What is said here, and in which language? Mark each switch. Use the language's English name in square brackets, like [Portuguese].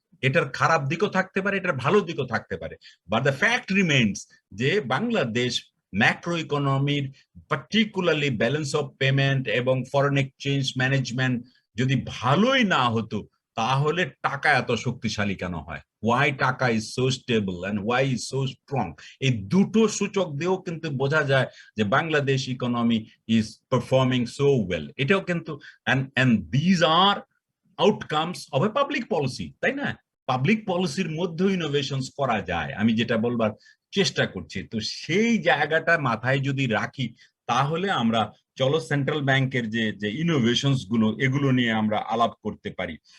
[Bangla] এটার খারাপ দিকও থাকতে পারে, এটার ভালো দিকও থাকতে পারে, [English] but the fact remains [Bangla] যে Bangladesh macro ইকোনমির particularly balance of payment এবং ফরেন এক্সচেঞ্জ ম্যানেজমেন্ট যদি ভালোই না হতো, তাহলে টাকা এত শক্তিশালী কেন হয়? [English] Why taka is so stable and why is so strong? [Bangla] এই দুটো সূচক দিয়েও কিন্তু বোঝা যায় যে Bangladesh [English] Economy is performing so well. [Bangla] এটাও কিন্তু [English] and these are outcomes of a public policy, [Bangla] তাই না? পাবলিক পলিসির মধ্যে ইনোভেশনস করা যায়, আমি যেটা বলবার চেষ্টা করছি। তো সেই জায়গাটা মাথায় যদি রাখি, তাহলে আমরা চলো সেন্ট্রাল ব্যাংকের যে ইনোভেশনস গুলো, এগুলো নিয়ে আমরা আলাপ করতে পারি।